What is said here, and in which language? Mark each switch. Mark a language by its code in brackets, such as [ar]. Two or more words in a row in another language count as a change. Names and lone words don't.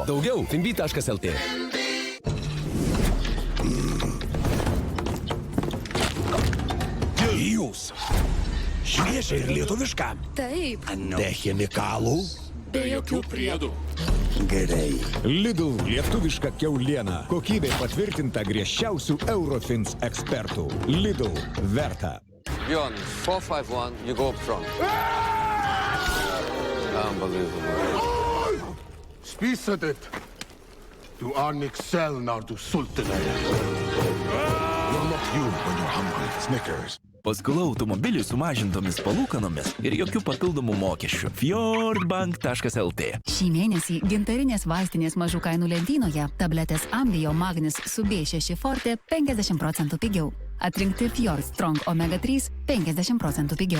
[lt] Daugiau finbi.lt. Jūs. Šviežia ir lietuviška. Taip. Be chemikalų. Be jokių priedų. Gerai. Lidl lietuviška kiauliena. Kokybė patvirtinta griežčiausių Eurofins ekspertų. Lidl verta. [en] Bjorn, 451, you go up front. Unbelievable. Spisadet. Du Arnik Selnar, du Sultanai. You're not you when you're hungry. Snickers. [lt] Paskola automobiliui sumažintomis palūkanomis ir jokių papildomų mokesčių. Fjordbank.lt. Šį mėnesį gintarinės vaistinės mažų kainų lentynoje tabletės Ambio Magnis su B6 Forte 50% pigiau. Atrinkti Fjord Strong Omega 3 50% pigiau.